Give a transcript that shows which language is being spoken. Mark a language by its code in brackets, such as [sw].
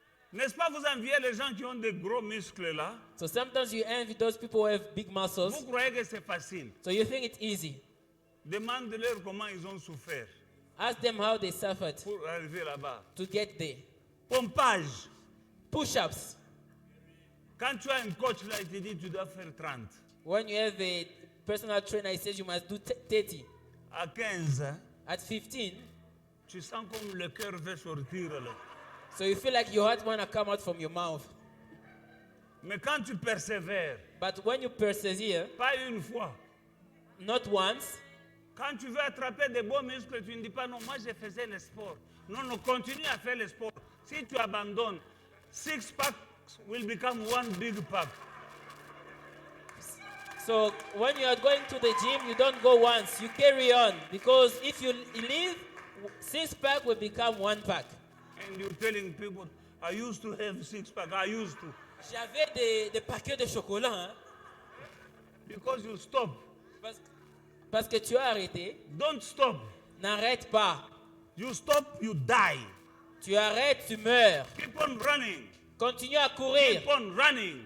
[fr] N'est-ce pas, vous enviez les gens qui ont des gros muscles là? [en] So sometimes you envy those people who have big muscles. [fr] Vous croyez que c'est facile? [en] So you think it's easy. [fr] Demande-leur comment ils ont souffert [en] Ask them how they suffered [fr] pour arriver là-bas. [en] to get there. [fr] Pompage. [en] Push-ups. [fr] Quand tu as un coach là, il te dit tu dois faire 30. [en] When you have a personal trainer, he says you must do 30. [fr] À 15, hein, [en] At 15, [fr] tu sens comme le cœur veut sortir là. [en] so you feel like your heart want to come out from your mouth. [fr] Mais quand tu persévères, [en] But when you persevere, [fr] pas une fois, [en] not once, [fr] quand tu veux attraper des beaux muscles, tu ne dis pas non, moi je faisais le sport. Non, non, continue à faire le sport. Si tu abandonnes, [en] 6 packs will become one big pack. so when you are going to the gym, you don't go once, you carry on. Because if you leave, 6-pack will become 1-pack. And you're telling people, I used to have 6 pack, I used to. [fr] J'avais des paquets de chocolat, hein, [en] Because you stop. [fr] parce que tu as arrêté. [en] Don't stop. [fr] N'arrête pas. [en] You stop, you die. [fr] Tu arrêtes, tu meurs. [en] Keep on running. [fr] Continue à courir. [en] Keep on running.